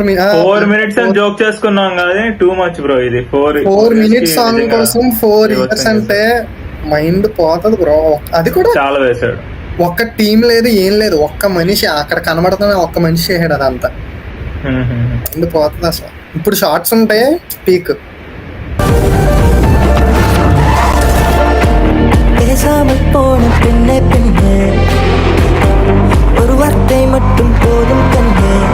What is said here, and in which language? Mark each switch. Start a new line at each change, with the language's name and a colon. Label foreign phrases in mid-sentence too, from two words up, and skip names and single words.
Telugu: minutes అని జోక్ చేసుకున్నాం కానీ
English: too much bro.
Telugu: ఇది 4 minutes సాంగ్ కోసం 4 years అంటే మైండ్ పోతుంది బ్రో. అది కూడా చాలా వేసాడు. ఒక్క టీం లేదు ఏం లేదు, ఒక్క మనిషి అక్కడ కనబడుతున్న ఒక్క మనిషి చేసాడు అదంతా. మైండ్ పోతుంది అసలు. ఇప్పుడు షార్ట్స్ ఉంటాయి పీక్.
Tamil: பேசாமல் போன பின்னே பின்னே ஒரு வார்த்தை மட்டும் போதும் கண்ணே